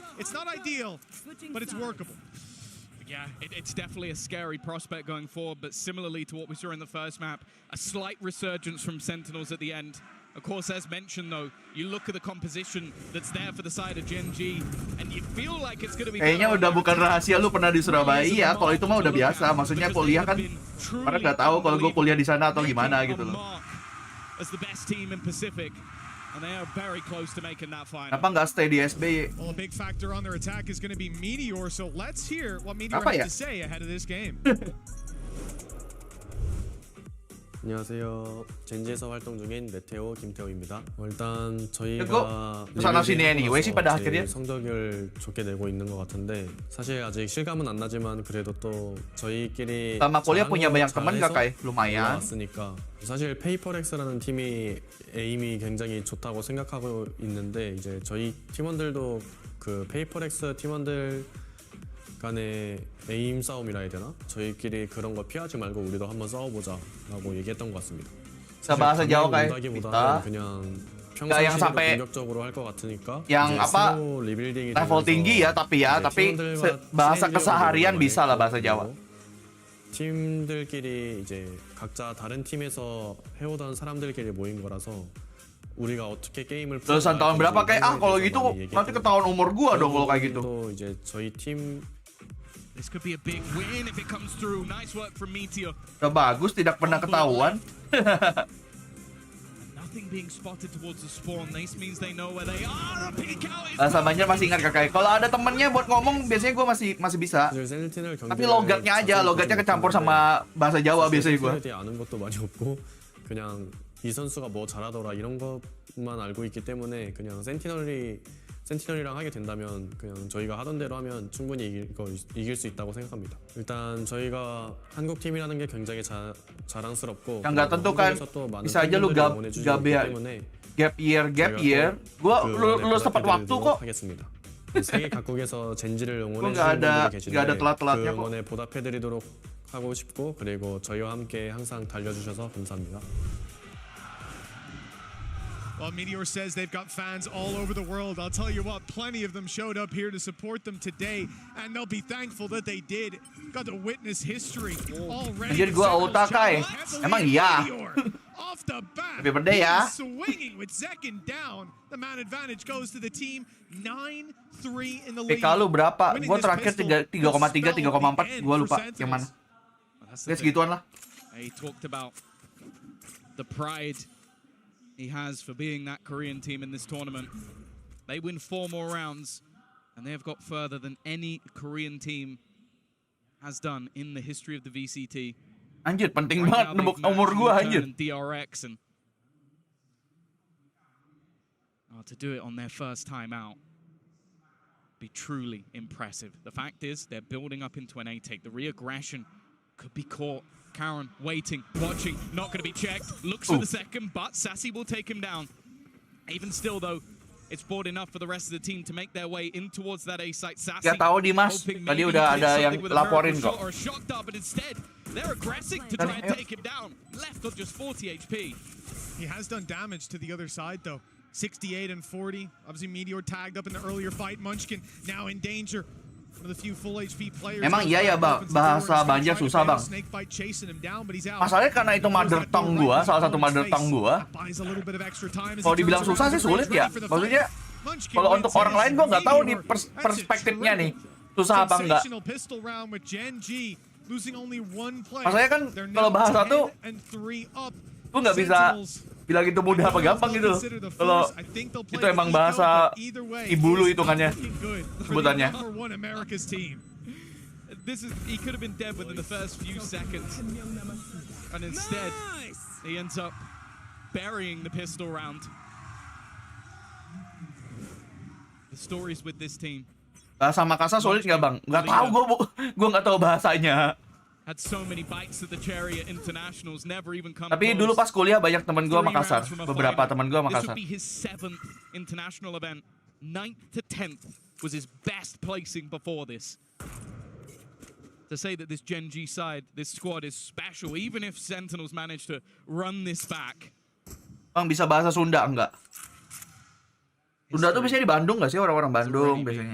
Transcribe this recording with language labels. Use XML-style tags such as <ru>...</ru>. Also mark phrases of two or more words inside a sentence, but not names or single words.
<en>It's not ideal, but it's workable. Yeah, it's definitely a scary prospect going forward, but similarly to what we saw in the first map, a slight resurgence from Sentinels at the end. Of course, as mentioned, though, you look at the composition that's there for the side of Gen.G, and you feel like it's going to be...</en> <id>Kayaknya udah bukan rahasia lu pernah di Surabaya. Iya, kalau itu mah udah biasa. Maksudnya kuliah kan, orang nggak tahu kalau gue kuliah di sana atau gimana gitu loh.</id> <en>As the best team in Pacific, and they are very close to making that final.</en> <id>Kenapa nggak stay di SB?</id> <en>Well, a big factor on their attack is going to be Meteor, so let's hear what Meteor has to say ahead of this game.</en> <ko>안녕하세요. 젠지에서 활동 중인 메테오 김태호입니다. 일단 저희가</ko> <id>kesana sini anyway sih pada akhirnya.</id> <ko>성적을 좋게 내고 있는 것 같은데 사실 아직 실감은 안 나지만 그래도 또 저희끼리</ko> <id>sama kuliah punya banyak teman gak kayak lumayan.</id> <ko>왔으니까 사실 페이퍼렉스라는 팀이 에임이 굉장히 좋다고 생각하고 있는데 이제 저희 팀원들도 그 페이퍼렉스 팀원들 간의 에임 싸움이라 해야 되나? 저희끼리 그런 거 피하지 말고 우리도 한번 싸워보자 라고 얘기했던 것 같습니다.</ko> <id>bahasa Jawa kayak kita 그냥 yang sampai</id> <ko>공격적으로 할 것 같으니까</ko> <id>yang apa level tinggi ya tapi bahasa keseharian bisa lah bahasa Jawa.</id> <ko>팀들끼리 이제 각자 다른 팀에서 해오던 사람들끼리 모인 거라서 우리가 어떻게 게임을</ko> <id>lulusan tahun berapa kayak kalau gitu nanti ketahuan umur gua dong kalau kayak gitu.</id> <ko>이제 저희 팀</ko> <en>This could be a big win if it comes through. Nice work from Meteor.</en> <id>Udah bagus, tidak pernah ketahuan.</id> <en>Nothing being spotted towards the spawn. This means they know where they are.</en> <id>Bahasa Banjar masih ingat kakak. Kalau ada temennya buat ngomong, biasanya gue masih bisa. Tapi logatnya aja, logatnya kecampur sama bahasa Jawa biasanya gue.</id> <ko>아는 것도 많이 없고 그냥 이 선수가 뭐 잘하더라 이런 것만 알고 있기 때문에 그냥 센티널이랑 하게 된다면 그냥 저희가 하던 대로 하면 충분히 이길 수 있다고 생각합니다. 일단 저희가 한국 팀이라는 게 굉장히 자랑스럽고</ko> <id>yang nggak tentu kan bisa aja lu gap year gua lulus tepat waktu kok.</id> <ko>세계 각국에서 젠지를 응원해</ko> <id>nggak ada</id> <ko>주시는 분들이 계신데</ko> <id>telat-telatnya</id> <ko>그</ko> <id>kok.</id> <ko>응원에 보답해드리도록 하고 싶고 그리고 저희와 함께 항상 달려주셔서 감사합니다.</ko> <en>Well, Meteor says they've got fans all over the world. I'll tell you what, plenty of them showed up here to support them today, and they'll be thankful that they did. Got to witness history already.</en> <id>Anjir gua otakai. Emang iya.</id> <en>Off the bat, Happy birthday ya. swinging with Zekin down. The man advantage goes to the team. 9-3 in the lead.</en> <id>PK lu berapa? Gua terakhir 3,3, 3,4. Gua lupa yang mana. Ya segituan lah.</id> <en>He talked about the pride he has for being that Korean team in this tournament. They win 4 more rounds, and they have got further than any Korean team has done in the history of the VCT.</en> <id>Anjir, penting banget nembok umur gua anjir.</id> <en>DRX and to do it on their first time out be truly impressive. The fact is, they're building up into an A take. The re-aggression could be caught. Karen waiting, watching, not going to be checked. Looks for the second, but Sassy will take him down. Even still, though, it's bought enough for the rest of the team to make their way in towards that A site. Sassy,</en> <id>gak tahu Dimas, tadi udah ada yang laporin kok.</id> <en>Or a shot dart, but instead, they're aggressive to try and take him down. Left with just 40 HP. He has done damage to the other side, though. 68 and 40. Obviously, Meteor tagged up in the earlier fight. Munchkin now in danger.</en> <id>Emang iya ya bahasa Banjar susah bang. Masalahnya karena itu</id> <en>mother tongue</en> <id>gua, salah satu</id> <en>mother tongue</en> <id>gua. Kalau dibilang susah sih sulit ya. Maksudnya kalau untuk orang lain gua nggak tahu nih perspektifnya nih susah apa enggak. Masalahnya kan kalau bahasa tuh gua nggak bisa bilang itu mudah apa gampang gitu. Kalau itu emang bahasa ibu lu hitungannya, sebutannya.</id> <en>He could have been dead within the first few seconds, and instead he ends up burying the pistol round. The stories with this team.</en> <id>Bahasa Makassar sulit nggak bang? Nggak tahu gua nggak tahu bahasanya.</id> <en>Had so many bites at the Chariot Internationals, never even come</en> <id>Tapi dulu pas kuliah banyak teman gua Makassar, beberapa teman gua Makassar.</id> <en>This would be his 7th international event. 9th to 10th was his best placing before this. To say that this Gen.G side, this squad is special, even if Sentinels managed to run this back.</en> <id>Bang bisa bahasa Sunda enggak? Sunda tuh biasanya di Bandung nggak sih, orang-orang Bandung biasanya.</id>